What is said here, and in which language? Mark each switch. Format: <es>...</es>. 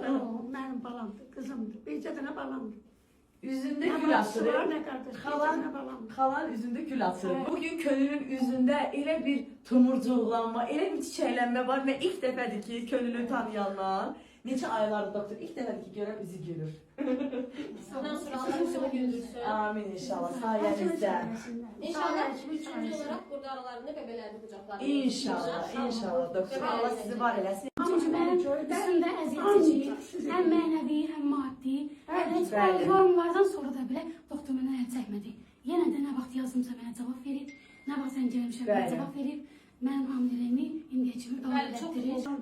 <az>Mənim balamdır, qızımdır, bircə dənə balamdır. Üzündə gül atırır. Xalan Xalan üzündə gül atırır. Bugün Könülün üzündə elə bir tumurcuqlanma, elə bir çiçəklənmə var. Mən ilk dəfədir ki, Könülü tanıyanlar, neçə aylardır doktor, ilk dəfədir ki, görəm üzü gülür. Bundan sonra Allah üzümü güldürsün. Amin inşallah, sayənizdə.</az> <tr>İnşallah üçüncü olarak burada aralarında bebelerini kucaklar.</tr> <az>İnşallah, inşallah doktor. Allah sizi var eləsin. Çünki mənim üstümdə əziyyət çəkir, həm mənəvi, həm maddi. Forumlardan sonra da belə doktor mənə əl çəkmədi. Yenə də nə vaxt yazımsa mənə cavab verib, nə vaxt sən gəlmişəm mənə cavab verib. Mənim hamiləliyimi indiyə kimi davam etdirir.</az>